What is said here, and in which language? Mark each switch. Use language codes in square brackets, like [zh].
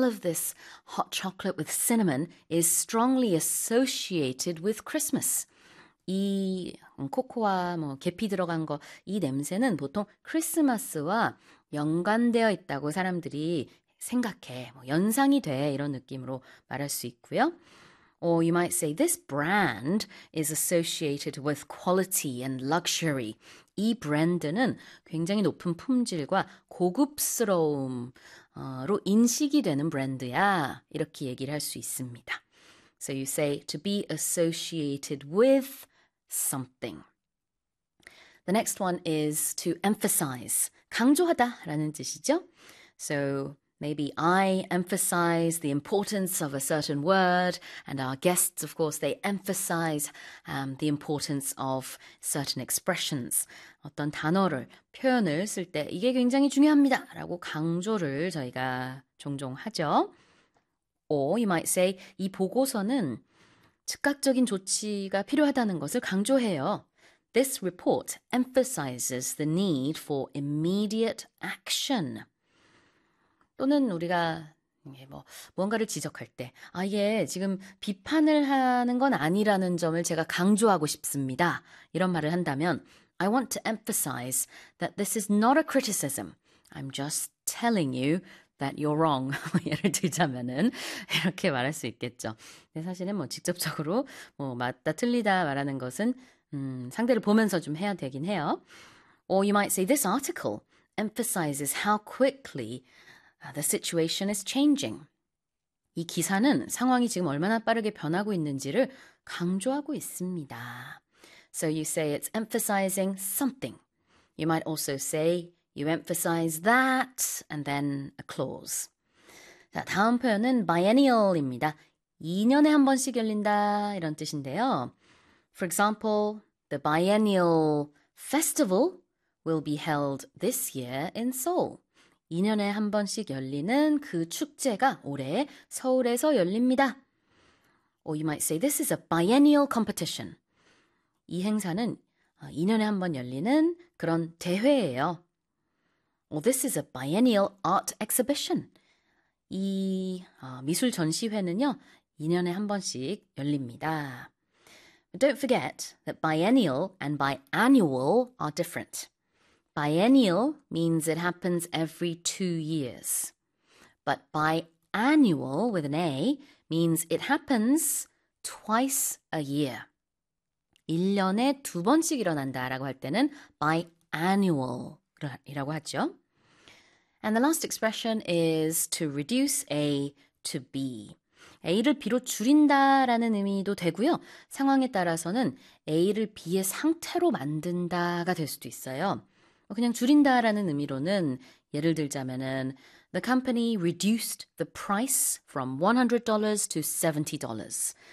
[en] Of this hot chocolate with cinnamon is strongly associated with Christmas. [ko] 이 코코아 뭐 계피 들어간 거이 냄새는 보통 크리스마스와 연관되어 있다고 사람들이 생각해. 뭐 연상이 돼. 이런 느낌으로 말할 수 있고요. [en] Or you might say this brand is associated with quality and luxury. [ko] 이 브랜드는 굉장히 높은 품질과 고급스러움으로 인식이 되는 브랜드야. 이렇게 얘기를 할수 있습니다. [en] So you say to be associated with something. The next one is to emphasize. [ko] 강조하다 라는 뜻이죠. [en] So maybe I emphasize the importance of a certain word, and our guests, of course, they emphasize the importance of certain expressions. [ko] 어떤 단어를, 표현을 쓸 때, 이게 굉장히 중요합니다. 라고 강조를 저희가 종종 하죠. [en] Or you might say, [ko] 이 보고서는 즉각적인 조치가 필요하다는 것을 강조해요. [en] This report emphasizes the need for immediate action. [ko] 또는 우리가 뭔가를 지적할 때, 아, 예, 지금 비판을 하는 건 아니라는 점을 제가 강조하고 싶습니다. 이런 말을 한다면, [en] I want to emphasize that this is not a criticism. I'm just telling you that you're wrong. [ko] 예를 들자면은 이렇게 말할 수 있겠죠. 근데 사실은 뭐 직접적으로 뭐 맞다 틀리다 말하는 것은 상대를 보면서 좀 해야 되긴 해요. [en] Or you might say this article emphasizes how quickly the situation is changing. [ko] 이 기사는 상황이 지금 얼마나 빠르게 변하고 있는지를 강조하고 있습니다. [en] So you say it's emphasizing something. You might also say you emphasize that and then a clause. [ko] 자, 다음 표현은 biennial입니다. 2년에 한 번씩 열린다 이런 뜻인데요. [en] For example, the biennial festival will be held this year in Seoul. [ko] 2년에 한 번씩 열리는 그 축제가 올해 서울에서 열립니다. [en] Or you might say this is a biennial competition. [ko] 이 행사는 2년에 한 번 열리는 그런 대회예요. [en] Or this is a biennial art exhibition. [ko] 이 미술 전시회는요, 2년에 한 번씩 열립니다. [en] But don't forget that biennial and biannual are different. Biennial means it happens every 2 years. But biannual with an A means it happens twice a year. [ko] 1년에 두 번씩 일어난다라고 할 때는 biannual이라고 하죠. [en] And the last expression is to reduce A to B. [ko] A를 B로 줄인다라는 의미도 되고요. 상황에 따라서는 A를 B의 상태로 만든다가 될 수도 있어요. 그냥 줄인다라는 의미로는 예를 들자면은 [en] The company reduced the price from $100 to $70.